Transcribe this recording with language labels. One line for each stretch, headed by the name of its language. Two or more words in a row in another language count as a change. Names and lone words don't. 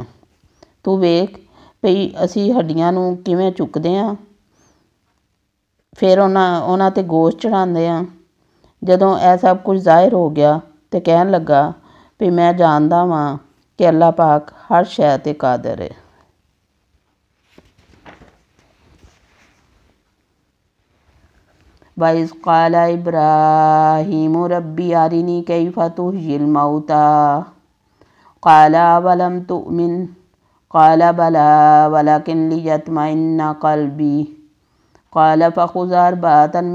Punjabi: ਤੂੰ ਵੇਖ ਭਈ ਅਸੀਂ ਹੱਡੀਆਂ ਨੂੰ ਕਿਵੇਂ ਚੁੱਕਦੇ ਹਾਂ, ਫਿਰ ਉਹਨਾਂ 'ਤੇ ਗੋਸ਼ਤ ਚੜ੍ਹਾਉਂਦੇ ਹਾਂ। ਜਦੋਂ ਇਹ ਸਭ ਕੁਝ ਜ਼ਾਹਿਰ ਹੋ ਗਿਆ ਤੇ ਕਹਿਣ ਲੱਗਾ ਵੀ ਮੈਂ ਜਾਣਦਾ ਵਾਂ ਕਿ ਅੱਲਾਹ ਪਾਕ ਹਰ ਸ਼ੈ 'ਤੇ ਕਾਦਰ ਹੈ।
Arabic: وَإِذْ قَالَ إِبْرَاهِيمُ رَبِّ أَرِنِي كَيْفَ تُحْيِي الْمَوْتَى قَالَ أَوَلَمْ تُؤْمِنْ قَالَ بَلَى وَلَكِنْ لِيَطْمَئِنَّ قَلْبِي قَالَ فَخُذْ أَرْبَعَةً